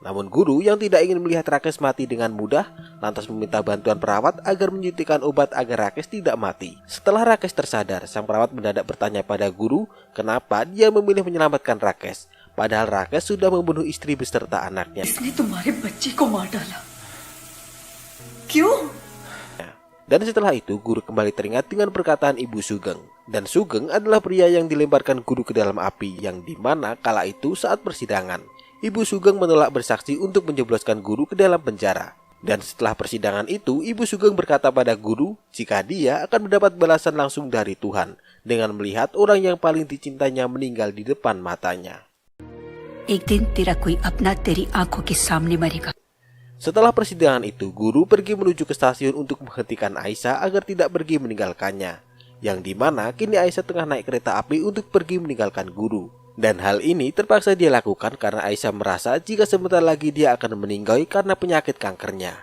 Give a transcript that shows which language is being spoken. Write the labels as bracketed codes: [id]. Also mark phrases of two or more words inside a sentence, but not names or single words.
[id] Namun guru yang tidak ingin melihat Rakesh mati dengan mudah lantas meminta bantuan perawat agar menyuntikkan obat agar Rakesh tidak mati. Setelah Rakesh tersadar, sang perawat mendadak bertanya pada guru kenapa dia memilih menyelamatkan Rakesh, padahal Rakesh sudah membunuh istri beserta anaknya. [hi] इसने तुम्हारे बच्चे को मार डाला क्यों? [id] Dan setelah itu guru kembali teringat dengan perkataan Ibu Sugeng. Dan Sugeng adalah pria yang dilemparkan guru ke dalam api, yang dimana kala itu saat persidangan Ibu Sugeng menolak bersaksi untuk menjebloskan guru ke dalam penjara. Dan setelah persidangan itu Ibu Sugeng berkata pada guru jika dia akan mendapat balasan langsung dari Tuhan dengan melihat orang yang paling dicintainya meninggal di depan matanya. [hi] एक दिन तेरा कोई अपना तेरी आंखों के सामने मरेगा. [id] Setelah persidangan itu, guru pergi menuju ke stasiun untuk menghentikan Aisyah agar tidak pergi meninggalkannya. Yang dimana kini Aisyah tengah naik kereta api untuk pergi meninggalkan guru. Dan hal ini terpaksa dia lakukan karena Aisyah merasa jika sebentar lagi dia akan meninggal karena penyakit kankernya.